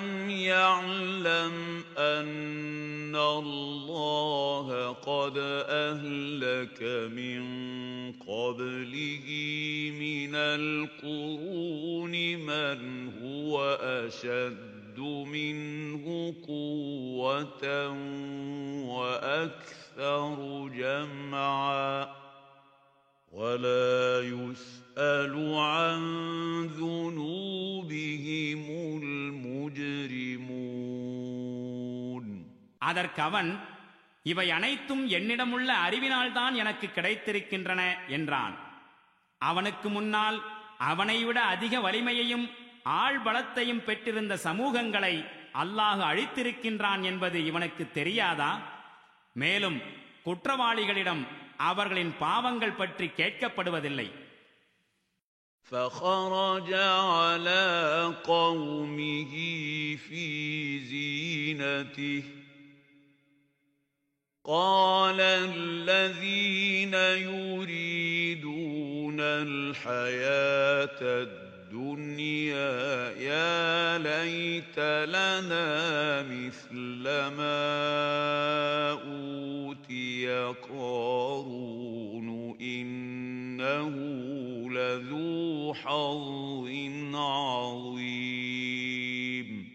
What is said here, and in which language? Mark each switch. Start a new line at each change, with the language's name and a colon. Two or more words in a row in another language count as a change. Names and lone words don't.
Arabic: يعلم أن الله قد أهلك من قبله من القرون من هو أشد منه قوة وأكثر جمعا ولا يسأل عن ذنوبهم المجرمون.
Tamil: அதற்கு அவன், இவை அனைத்தும் என்னிடமுள்ள அறிவினால்தான் எனக்கு கிடைத்திருக்கின்றன என்றான். அவனுக்கு முன்னால் அவனை விட அதிக வலிமையையும் ஆள்பலத்தையும் பெற்றிருந்த சமூகங்களை அல்லாஹ் அழித்திருக்கின்றான் என்பது இவனுக்கு தெரியாதா? மேலும் குற்றவாளிகளிடம் அவர்களின் பாவங்கள் பற்றி கேட்கப்படுவதில்லை.
Arabic: فخرج على قومه في زينته قال الذين يريدون الحياة الدنيا يا ليت لنا مثل ما أوتي قارون إنه لذو حظ عظيم.